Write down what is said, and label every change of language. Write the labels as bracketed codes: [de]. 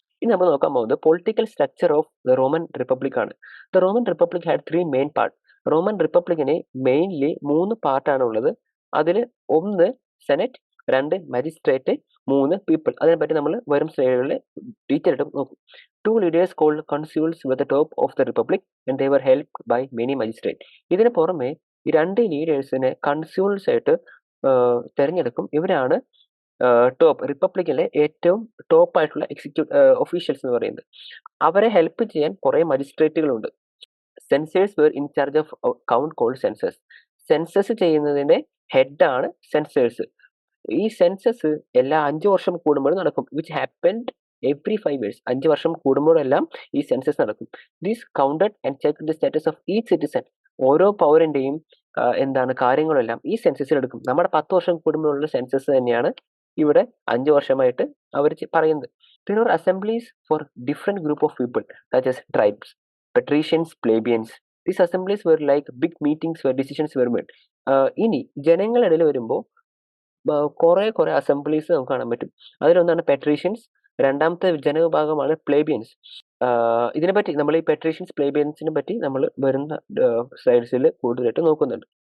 [ml] ഇനി നമ്മൾ നോക്കാൻ പോകുന്നത് [en] political structure of the Roman republic [ml] ആണ്. [en] The Roman republic had 3 main part. [ml] Roman റിപ്പബ്ലിക്കിന് mainly 3 പാർട്ടാണ് ഉള്ളത്. അതിൽ 1 സെനറ്റ്, 2 മജിസ്ട്രേറ്റ്, 3 പീപ്പിൾ. അതിനെപ്പറ്റി നമ്മൾ വരും സ്ലൈഡുകളിൽ ഡീറ്റെയിൽ ആയിട്ട് നോക്കും. [en] 2 leaders called consuls were the top of the republic and they were helped by many magistrates. [ml] ഇതിന് പുറമെ ഈ 2 ലീഡേഴ്സിനെ കൺസ്യൂൾസ് ആയിട്ട് തിരഞ്ഞെടുക്കും. ഇവരാണ് റിപ്പബ്ലിക്കിലെ ഏറ്റവും ടോപ്പ് ആയിട്ടുള്ള ഒഫീഷ്യൽസ് എന്ന് പറയുന്നത്. അവരെ ഹെൽപ്പ് ചെയ്യാൻ കുറെ മജിസ്ട്രേറ്റുകളുണ്ട്. [en] Censors were in charge of count called census. [ml] Census ചെയ്യുന്നതിന്റെ ഹെഡാണ് സെൻസേഴ്സ്. ഈ സെൻസസ് എല്ലാ 5 വർഷം കൂടുമ്പോഴും നടക്കും. [en] Which happened every 5 years. [ml] 5 വർഷം കൂടുമ്പോഴെല്ലാം ഈ സെൻസസ് നടക്കും. [en] This counted and check the status of each citizen. [ml] ഓരോ പൗരന്റെയും കാര്യങ്ങളെല്ലാം ഈ സെൻസസിൽ എടുക്കും. നമ്മുടെ 10 വർഷം കൂടുമ്പോഴുള്ള സെൻസസ് തന്നെയാണ് ഇവിടെ 5 വർഷമായിട്ട് അവർ പറയുന്നത്. [en] There were assemblies for different group of people such as tribes, patricians, plebeians. These assemblies were like big meetings where decisions were made. [ml] ഇനി ജനങ്ങളിടയിൽ വരുമ്പോൾ കുറെ അസംബ്ലീസ് നമുക്ക് കാണാൻ പറ്റും. അതിലൊന്നാണ് പെട്രീഷ്യൻസ്, രണ്ടാമത്തെ ജനവിഭാഗമാണ് പ്ലേബിയൻസ്. ഇതിനെപ്പറ്റി നമ്മൾ ഈ പെട്രീഷ്യൻസ്, പ്ലേബിയൻസിനെ പറ്റി നമ്മൾ വരുന്ന സ്ലൈഡ്സിൽ കൂടുതലായിട്ട് നോക്കുന്നുണ്ട്.